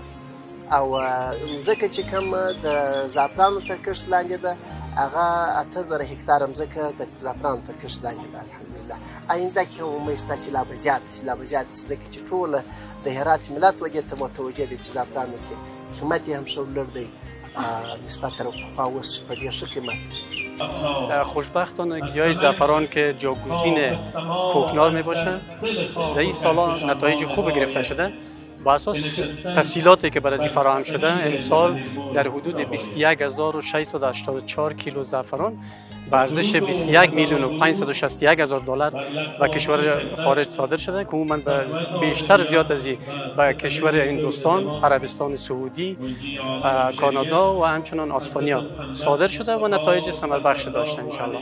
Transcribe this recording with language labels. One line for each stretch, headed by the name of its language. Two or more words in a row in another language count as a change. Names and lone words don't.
Pashto: او ځکه چې کوم د زعفرانو تر کښت لاندې ده هغه 8000 هکتار ځمکه د زعفرانو تر کښت لاندې ده. الحمدلله آینده کې امید شته چې لا به زیات شي ځکه چې ټول د هرات ملت وګړي ته متوجه دي چې زعفرانو کې قیمت یې هم ښه لوړ دی نسبت تر پخوا اوس په ډېر ښه قیمت دی.
Persian: خوشبختانه گیاه زعفران که جاگزین کوکنار می باشه در این سالا نتایج خوب گرفته شده. با اساس تسهیلاتی که برای فراهم شده امسال در حدود 21684 کیلو زعفران به ارزش 21,561,000 دلار به کشور خارج صادر شده که عموما بیشتر زیاد از به کشور هندوستان، عربستان سعودی، کانادا و همچنان اسپانیا صادر شده و نتایج ثمر بخش داشته
Arabic: ان شاء الله.